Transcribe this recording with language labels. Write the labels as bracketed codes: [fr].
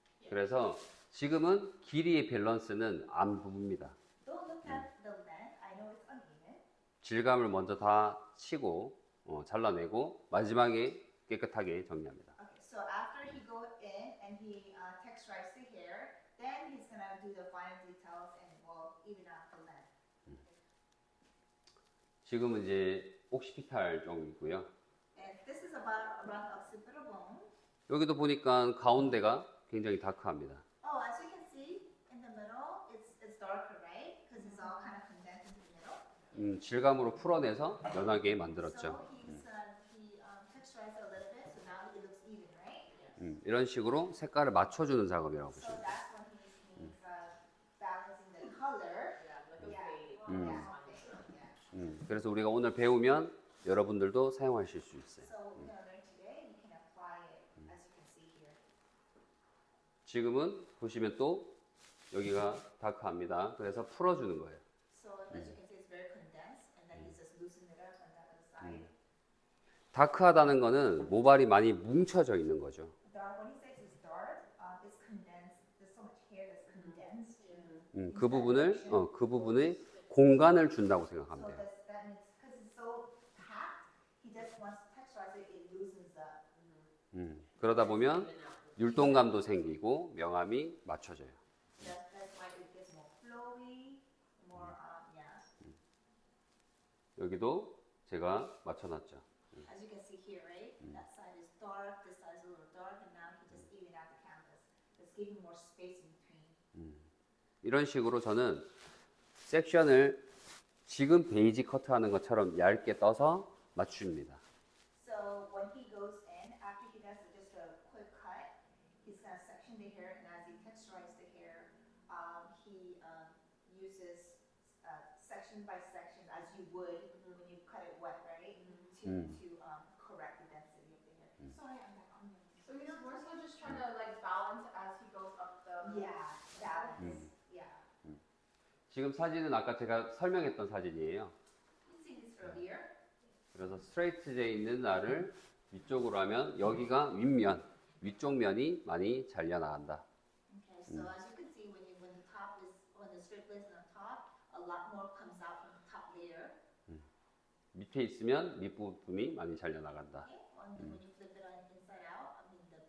[ko] 그래서 지금은 길이의 밸런스는 안 봅니다. [en] Don't look at the length. I know it's uneven. [ko] 질감을 먼저 다 치고 잘라내고 마지막에 깨끗하게 정리합니다. [en] Okay, so after he go in and he texturized the hair, then he's gonna do the final details and will even out the length. [ko] 지금은 이제 옥시피탈 쪽이고요. [en] And this is about around occipital bone. [ko] 여기도 보니까 가운데가 굉장히 다크합니다. [en] Oh, as you can see in the middle, it's darker, right? Because it's all kind of condensed into the middle. [ko] 질감으로 풀어내서 연하게 만들었죠. [en] So he texturized it a little bit, so now it looks even, right? [ko] 이런 식으로 색깔을 맞춰주는 작업이라고 [en] So [ko] 보시면 돼요. [en] that's when he's balancing the color. Yeah, like a Yeah. fade. Yeah. [ko] 그래서 우리가 오늘 배우면 여러분들도 사용하실 수 있어요. [en] So what we're gonna learn today, you can apply it as you can see here. [ko] 지금은 보시면 또 여기가 다크합니다. 그래서 풀어주는 거예요. [en] So as you can see, it's very condensed, and then he's just loosening it up on that other side. [ko] 다크하다는 거는 모발이 많이 뭉쳐져 있는 거죠. [en] Dark, when he says it's dark, it's condensed. There's so much hair that's condensed. [ko] 그 부분에 공간을 준다고 생각하면 [en] So [ko] 돼요. [en] that means because it's so packed, he just wants to texturize it. It loosens up. [ko] 그러다 보면 율동감도 생기고 명암이 맞춰져요. [en] That's why it gets more flowy, more [ko] 여기도 제가 맞춰놨죠. [en] As you can see here, right? That side is dark. This side is a little dark, and now he just evened out the canvas. Just giving more space in between. [ko] 이런 식으로 저는 섹션을 지금 베이지 커트하는 것처럼 얇게 떠서 맞춥니다. [en] So when he goes in, after he does just a quick cut, he's gonna section the hair, and as he texturizes the hair, he uses section by section as you would when you cut it wet, right? To correct the density of the hair. Sorry, I'm back on you. So he's more so just trying to like balance as he goes up the. Yeah, balance. Yeah. [ko] 지금 사진은 아까 제가 설명했던 사진이에요. [en] You've seen this earlier. [ko] 그래서 스트레이트돼 있는 날을 위쪽으로 하면 여기가 윗면, 위쪽 면이 많이 잘려나간다. [en] Okay, so as you can see, when the top is when the straight blades on top, a lot more comes out from the top layer. [ko] 밑에 있으면 밑부분이 많이 잘려나간다. [en] Okay, when you flip it on inside out, I mean